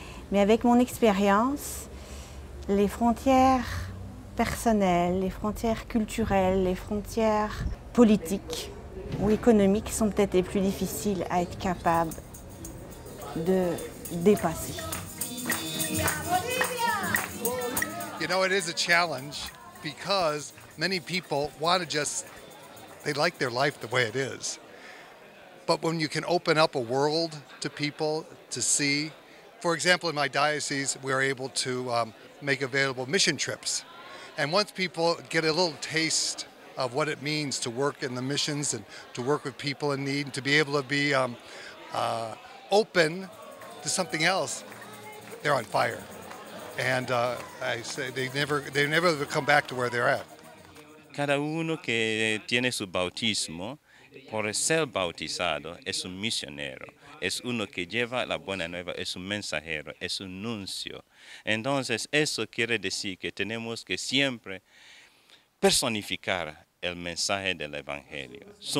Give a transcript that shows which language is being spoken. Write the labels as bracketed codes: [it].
[fr] Mais avec mon expérience, les frontières personnelles, les frontières culturelles, les frontières politiques ou économiques sont peut-être les plus difficiles à être capable de dépasser. [en] You know, it is a challenge because many people want to they like their life the way it is. But when you can open up a world to people to see, for example, in my diocese, we are able to make available mission trips. And once people get a little taste of what it means to work in the missions and to work with people in need, and to be able to be open to something else, they're on fire. And I say they never come back to where they're at. [es] Cada uno que tiene su bautismo, por ser bautizado, es un misionero, es uno que lleva la buena nueva, es un mensajero, es un nuncio. Entonces, eso quiere decir que tenemos que siempre personificar el mensaje del Evangelio.